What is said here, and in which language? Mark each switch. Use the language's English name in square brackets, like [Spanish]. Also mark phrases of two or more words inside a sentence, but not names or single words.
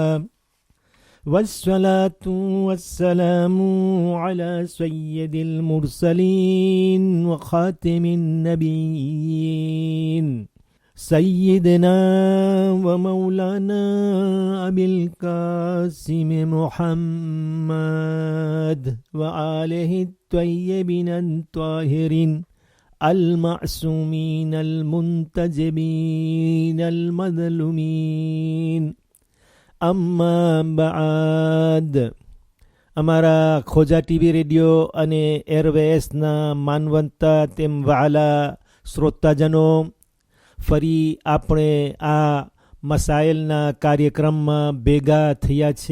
[Arabic] والصلاة والسلام على سيد المرسلين وخاتم النبيين سيدنا ومولانا أبي القاسم محمد وآله الطيبين الطاهرين المعصومين المنتجبين المظلومين. أما بعد. [Gujarati] અમારા ખોજા ટીવી રેડિયો અને એરવેસના માનવંતા તેમ વહાલા શ્રોતાજનો, ફરી આપણે આ મસાઇલના કાર્યક્રમમાં ભેગા થયા છે.